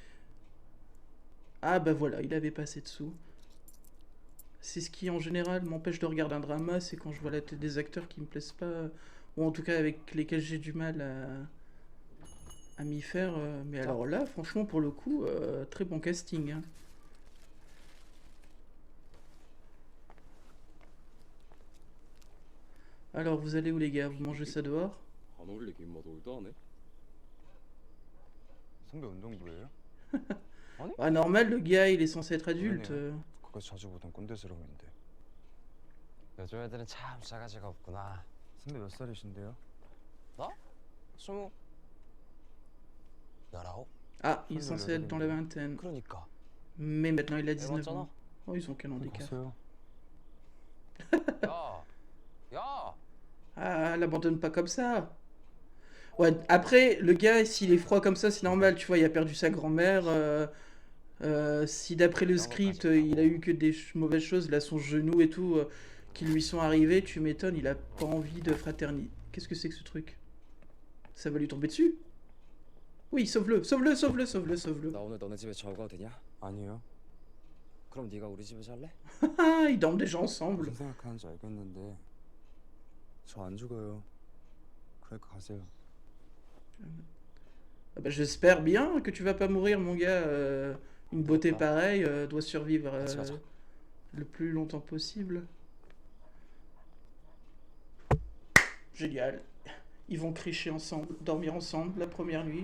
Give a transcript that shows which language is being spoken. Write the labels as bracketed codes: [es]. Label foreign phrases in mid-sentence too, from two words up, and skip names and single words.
[fr] Ah bah voilà, il avait pas assez de sous. C'est ce qui, en général, m'empêche de regarder un drama, c'est quand je vois la tête des acteurs qui me plaisent pas, ou en tout cas avec lesquels j'ai du mal à m'y faire. Mais alors là, franchement, pour le coup, très bon casting, hein. Alors, vous allez où les gars? Vous mangez ça dehors? [ko] 안 어울리게 인마 놀도 안 해? 선배 운동부예요? [fr] Ah, normal, le gars, il est censé être adulte. [ko] 그거 자주 보던 꼰대스러움인데. 요즘 애들은 참 싸가지가 없구나. 선배 몇 살이신데요? 나? 20. 19? [fr] Ah, il est censé être dans la vingtaine. [ko] 그러니까. [fr] Mais maintenant, il a 19 [ko] 맞잖아. [fr] ans. Oh, ils ont quel handicap? [ko] 가세요. 야! 야! [fr] Ah, l'abandonne pas comme ça. Ouais, après, le gars, s'il est froid comme ça, c'est normal, tu vois, il a perdu sa grand-mère. Si d'après le script, il a eu que des mauvaises choses, là, son genou et tout, qui lui sont arrivés, tu m'étonnes, il a pas envie de fraternité. Qu'est-ce que c'est que ce truc? Ça va lui tomber dessus? Oui, sauve-le, sauve-le, sauve-le, sauve-le, sauve-le. [ko] 나 오늘 너네 집에 자고 가도 되냐? 아니요. 그럼 네가 우리 집에 살래? [fr] Ah, ils dorment déjà ensemble. [ko] 무슨 생각하는지 알겠는데 저 안 죽어요. 그러니까 가세요. [fr] Ah bah, j'espère bien que tu vas pas mourir, mon gars. Une beauté pareille doit survivre le plus longtemps possible. Génial. Ils vont cricher ensemble, dormir ensemble la première nuit.